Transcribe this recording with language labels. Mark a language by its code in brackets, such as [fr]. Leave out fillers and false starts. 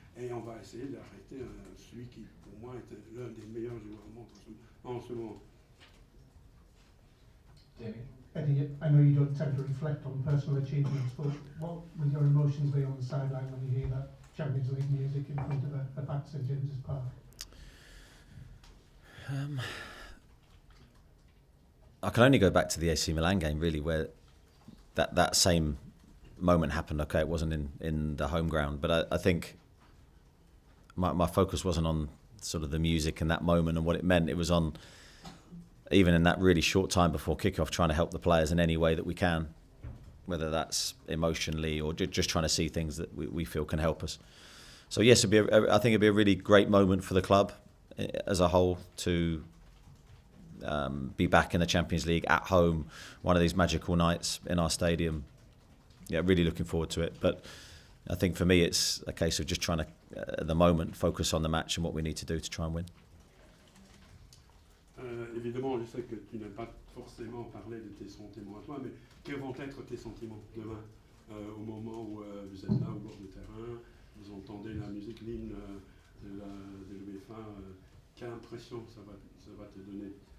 [fr] Et on va essayer d'arrêter celui qui, pour moi, est l'un des meilleurs joueurs au monde en ce moment. [en] Damien? Eddie, I know you don't tend to reflect on personal achievements, but what would your emotions be on the sideline when you hear that Champions League music in front of a packed St James's Park? I can only go back to the AC Milan game, really, where that same moment happened. Okay, it wasn't in the home ground, but I think my focus wasn't on sort of the music in that moment and what it meant. It was on, even in that really short time before kickoff, trying to help the players in any way that we can, whether that's emotionally or just trying to see things that we feel can help us. So yes, I think it'd be a really great moment for the club as a whole to be back in the Champions League at home, one of these magical nights in our stadium. Yeah, really looking forward to it. But I think for me, it's a case of just trying to, at the moment, focus on the match and what we need to do to try and win. [fr] Évidemment, je sais que tu n'as pas forcément parlé de tes sentiments à toi, mais quels vont être tes sentiments demain, au moment où vous êtes là au bord du terrain, vous entendez la musique, l'hymne de l'UEFA, quelle impression ça va te donner?